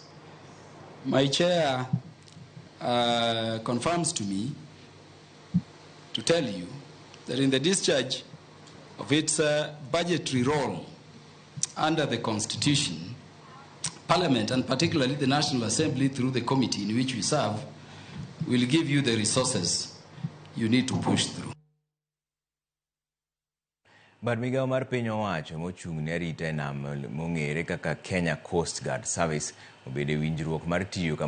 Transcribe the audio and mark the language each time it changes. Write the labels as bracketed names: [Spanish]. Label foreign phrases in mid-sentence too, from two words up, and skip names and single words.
[English] My chair confirms to me to tell you that in the discharge of its budgetary role under the Constitution, Parliament, and particularly the National Assembly through the committee in which we serve, will give you the resources you need to push through. [Luo (Kenya and Tanzania)] But migao mar piny owacho mochung' ne arita e nam mong'ere kaka Kenya Coast Guard Service obede winjruok mar tiyo